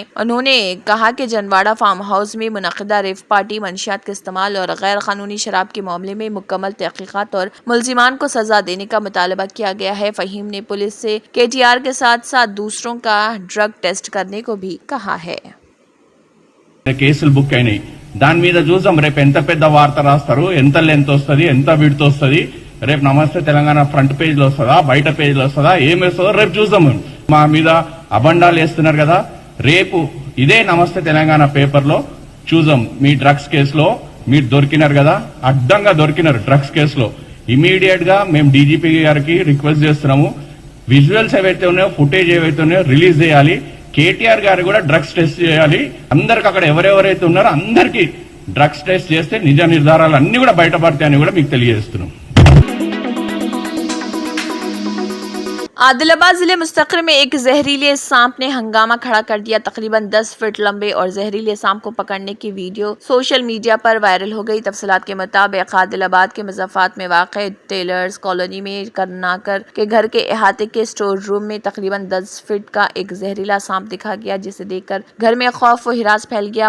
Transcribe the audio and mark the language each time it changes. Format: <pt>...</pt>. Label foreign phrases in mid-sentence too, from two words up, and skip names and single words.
<ur>انہوں نے کہا کہ جنواڑہ فارم ہاؤس میں منعقدہ ریو پارٹی منشیات کے استعمال اور غیر قانونی شراب کے معاملے میں مکمل تحقیقات اور ملزمان کو سزا دینے کا مطالبہ کیا گیا ہے۔ فہیم نے پولیس سے KTR کے ساتھ ساتھ دوسروں کا</ur> <en>drug test</en> <ur>کرنے کو بھی کہا ہے۔</ur> <te>కేసులు బుక్ అయినాయి దాని మీద చూసాం రేపు ఎంత పెద్ద వార్త రాస్తారు, ఎంత లెంత్ వస్తుంది, ఎంత విడ్త్ వస్తుంది, రేపు నమస్తే తెలంగాణ</te> <en>front page</en> <te>లో వస్తుందా, బయట పేజ్ లో వస్తుందా, ఏం వస్తుందో రేపు చూద్దాం. మా మీద అబండాలు వేస్తున్నారు కదా, రేపు ఇదే నమస్తే తెలంగాణ పేపర్ లో చూద్దాం. మీ డ్రగ్స్ కేసులో మీరు దొరికినారు కదా, అడ్డంగా దొరికినారు డ్రగ్స్ కేసులో. ఇమీడియట్ గా మేము డీజీపీ గారికి రిక్వెస్ట్ చేస్తున్నాము, విజువల్స్ ఏవైతే ఉన్నాయో, ఫుటేజ్ ఏవైతే ఉన్నాయో రిలీజ్ చేయాలి. కేటీఆర్ గారు కూడా</te> <en>drugs test</en> <te>చేయాలి. అందరికి అక్కడ ఎవరెవరైతే ఉన్నారో అందరికి</te> <en>drugs test</en> <te>చేస్తే నిజ నిర్ధారాలు అన్ని కూడా బయటపడతాయని కూడా మీకు తెలియజేస్తున్నాం.</te> <ur>عادل آباد ضلعے مستقر میں ایک زہریلے سانپ نے ہنگامہ کھڑا کر دیا. تقریباً 10 فٹ لمبے اور زہریلے سانپ کو پکڑنے کی ویڈیو</ur> <en>social media</en> <ur>پر وائرل ہو گئی. تفصیلات کے مطابق عادل آباد کے مظفر آباد میں واق ٹیلرز کالونی میں کرناکر کے گھر کے احاطے کے</ur> <en>store room</en> <ur>میں تقریباً 10 فٹ کا ایک زہریلا سانپ دکھا گیا، جسے دیکھ کر گھر میں خوف و ہراس پھیل گیا.</ur>